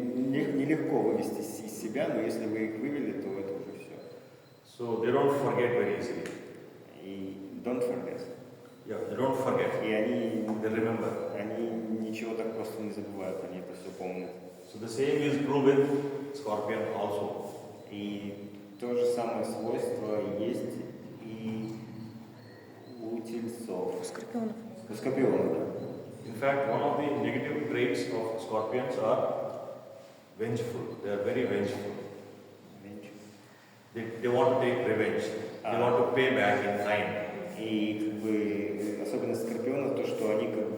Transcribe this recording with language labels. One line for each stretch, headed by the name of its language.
Russian: Их нелегко вывести из себя, но если вы их вывели, то это уже все.
English: So they don't forget very easily. И don't forget. Yeah, they don't forget.
Russian: И они
English: remember.
Russian: Они ничего так просто не забывают, они это все помнят.
English: So the same is true with Scorpion also.
Russian: И то же самое свойство есть и у тельцов. Скорпионов. У скорпионов, да.
English: In fact, one of the negative traits of Scorpions are vengeful. They are very vengeful. They want to take revenge. They want to pay back in kind.
Russian: И особенность скорпионов то, что они